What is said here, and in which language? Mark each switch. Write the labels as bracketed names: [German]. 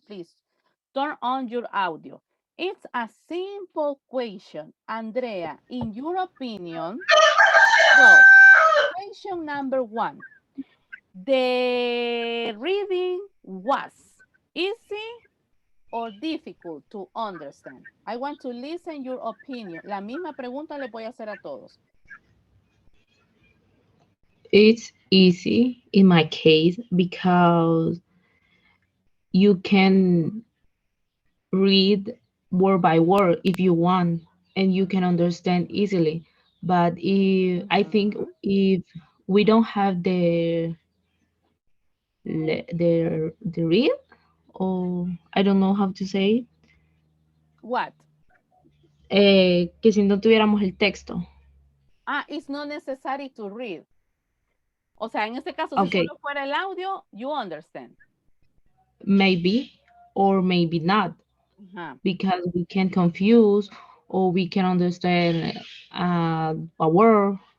[English] Please turn on your audio. It's a simple question. Andrea, in your opinion, well, Question number 1. The reading was easy or difficult to understand? I want to listen your opinion. [Spanish] La misma pregunta le voy a hacer a todos. [English] It's easy in my case because you can read word by word if you want and you can understand easily. But if I think if we don't have the read, or I don't know how to say it, What? [Spanish] que si no tuviéramos el texto. [English] It's not necessary to read. [Spanish] O sea, en este caso, si [English] Okay, [Spanish] solo fuera el audio, [English] you understand. maybe or maybe not, Ajá. because we can confuse or we can understand a word.